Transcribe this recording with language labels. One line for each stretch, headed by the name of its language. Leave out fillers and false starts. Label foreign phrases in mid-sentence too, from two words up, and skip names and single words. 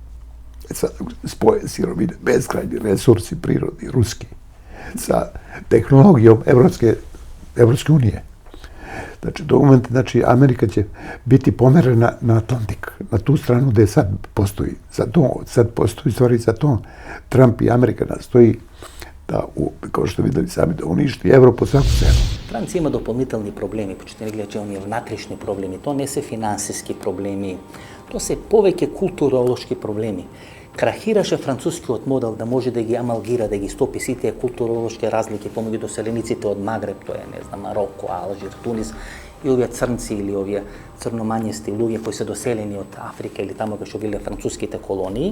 Serbian: Sad spoje sirovine, beskrajni resursi prirodni, ruski, sa tehnologijom Evropske unije. Znači, do momenta, znači, Amerika će biti pomerena na Atlantik, na tu stranu gde sad postoji. Sad postoji stvari za to. Trump i Amerika nastoji da, kao što videli sami, da uništi Evropu svaku cenu.
Macedonian: Франција има дополнителни проблеми, почитани гледачи, оние внатрешни проблеми. Тоа не се финансиски проблеми, тоа се повеќе културолошки проблеми. Крахираше францускиот модел да може да ги амалгира, да ги стопи сите културолошки разлики помеѓу доселениците од Магреб, тоа е, не знам, Мароко, Алжир, Тунис, и овие црнци или овие црномањести луѓе кои се доселени од Африка или таму кај што биле француските колонии.